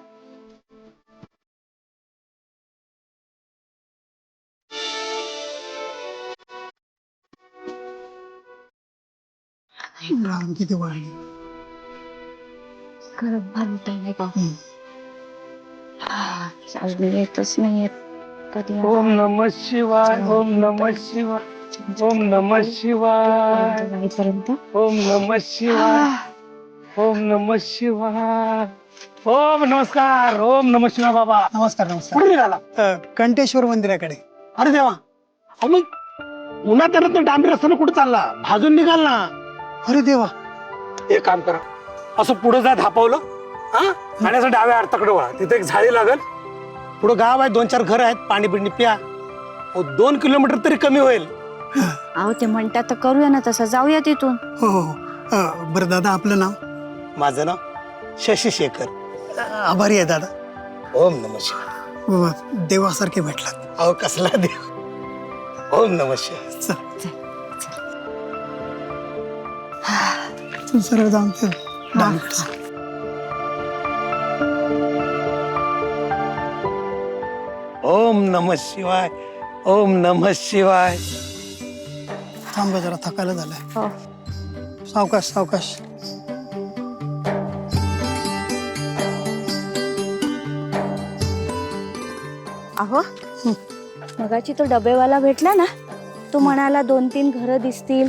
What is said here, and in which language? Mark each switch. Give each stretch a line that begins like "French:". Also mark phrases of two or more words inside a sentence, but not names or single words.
Marathi: राम किती वाढली. खरंच भारी नाही का? चालू येतच नाही कधी.
Sanskrit: ओम नमः शिवाय, ओम नमः शिवाय, ओम नमः शिवाय,
Marathi: जाईपर्यंत
Sanskrit: ओम नमः शिवाय, ओम नमः शिवाय. ओम नमस्कार, ओम नमः शिवाय.
Marathi: बाबा नमस्कार. नमस्कार. कुठे निघाला? कंठेश्वर मंदिराकडे. अरे देवा, अहो मग उन्हात त्यानं तर डांबरी रस्त्यानं कुठे चालला? भाजून निघाल ना. अरे देवा, एक काम करा, असं पुढे जा धापावलं, हा, आणि असं डाव्या अर्थाकडे वळा. तिथे एक झाडी लागल. पुढे गाव आहे, 2-4 घर आहेत, पाणी बिणी प्या. 2 किलोमीटर तरी कमी होईल. अहो ते म्हणतात तर करूया ना तसं, जाऊया तिथून. हो हो. बरं दादा, आपलं नाव? माझं नाव शशी शेखर. आभारी आहे दादा.
Sanskrit: ओम नमः शिवाय.
Marathi: देवासारखे भेटलात. अहो कसला देव.
Sanskrit: ओम नमः शिवाय.
Marathi: चल. तू सरळ जाऊन ते डावीकडे जा.
Sanskrit: ओम नमः शिवाय, ओम नमः शिवाय.
Marathi: थांब जरा, थकायला झालंय. हो. सावकाश सावकाश. अहो मगाची तो डबेवाला भेटला ना, तो म्हणाला 2-3 घरं दिसतील.